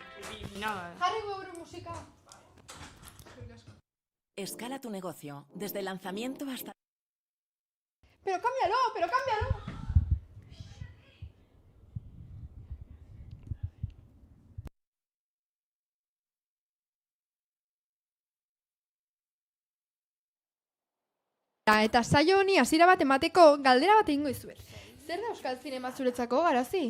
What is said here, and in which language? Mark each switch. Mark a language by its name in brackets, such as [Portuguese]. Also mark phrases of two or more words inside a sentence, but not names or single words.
[Spanish] Nada. [Basque] Jarri gure musika. [Spanish] Escala tu negocio, desde el lanzamiento hasta... Pero cámbialo. [Basque] Eta saio honi hasiera bat emateko galdera bat egingo dizuet. Zer da euskal zinema zuretzako, Garazi?